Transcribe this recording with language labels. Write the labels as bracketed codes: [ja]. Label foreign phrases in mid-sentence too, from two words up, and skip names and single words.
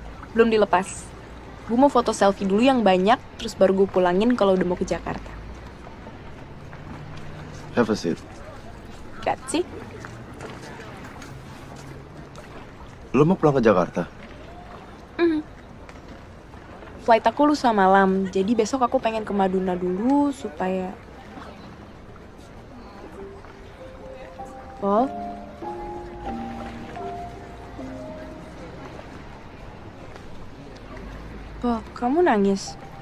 [id] Belum dilepas. Gue mau foto selfie dulu yang banyak, terus baru gue pulangin kalau udah mau ke Jakarta. [en] Have a seat. Grazie. [id] Lo mau pulang ke Jakarta? Flight aku lusa malam, jadi besok aku pengen ke Maduna dulu supaya... Paul? Paul, kamu nangis?